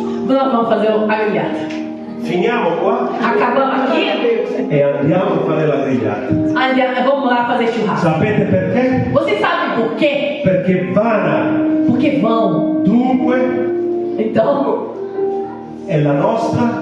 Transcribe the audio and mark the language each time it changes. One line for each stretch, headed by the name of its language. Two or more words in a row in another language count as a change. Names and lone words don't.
Portuguese: nós vamos fazer a grigliata.
Italian: Finiamo qua
Portuguese: Acabamos aqui,
Italian: e andiamo a fare la grigliata.
Portuguese: vamos lá fazer churrasco.
Italian: Sapete perché?
Portuguese: Vocês sabem por quê?
Italian: Perché vana,
Portuguese: Porque vão.
Italian: dunque,
Portuguese: Então,
Italian: è la nostra